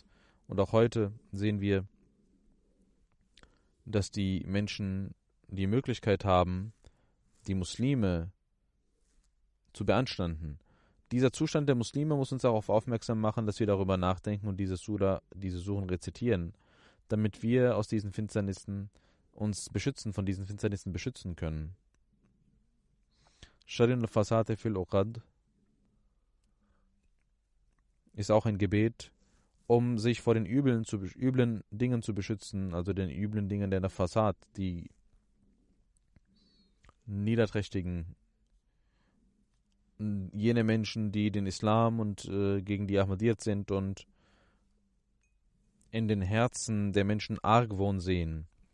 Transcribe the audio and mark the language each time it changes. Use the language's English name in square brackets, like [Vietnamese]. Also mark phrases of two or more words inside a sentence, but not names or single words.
[German] Und auch heute sehen wir, dass die Menschen die Möglichkeit haben, die Muslime zu beanstanden. Dieser Zustand der Muslime muss uns darauf aufmerksam machen, dass wir darüber nachdenken und diese Suren rezitieren, damit wir aus diesen Finsternissen uns beschützen, von diesen Finsternissen beschützen können. [Arabic] شر النفاثات في العقد [German] ist auch ein Gebet, um sich vor den üblen Dingen zu beschützen, also den üblen Dingen der Nafasat, die niederträchtigen, jene Menschen, die den Islam und gegen die Ahmadiyyat sind und in den Herzen der Menschen Argwohn sehen.